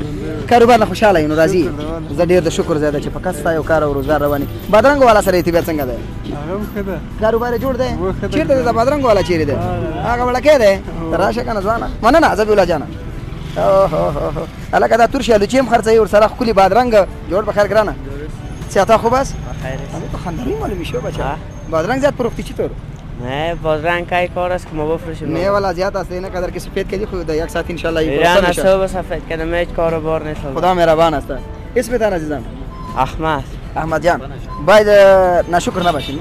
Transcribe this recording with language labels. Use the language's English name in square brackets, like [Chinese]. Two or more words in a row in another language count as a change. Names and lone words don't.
[Pashto] کاروبار نه خوشحاله یې نو راځي. زه ډېر د شکر ځای ده چې فقط ستا یو کار او روزګار روان وي. بادرنګ والا سره ارتباط څنګه دی؟ هغه هم ښه ده. کاروبار یې جوړ دی؟ چېرته دی د بادرنګ والا چېرې دی؟ هغه وړکی دی؟ ته راشه که نه ځوانه. مننه ذبیح الله جانه. هلکه دا تور شي الوچې هم خرڅوي ورسره ښکلي بادرنګ جوړ په خیر ګرانه. [Persian] صحت خوب است؟ همین تو خندانی معلومی شو بچه. بادرنگ زیاد فروختی چطور؟ نه بادرنگ کای کار است که ما بفروشیم. نه والا زیاد است اینا قدر که سفید کردی خود یک ساعت ان شاء الله ایران اصلا سفید کردم هیچ کاروبار نیست. خدا مهربان است. اسمت عزیزم؟ احمد. احمد جان باید ناشکر نباشیم.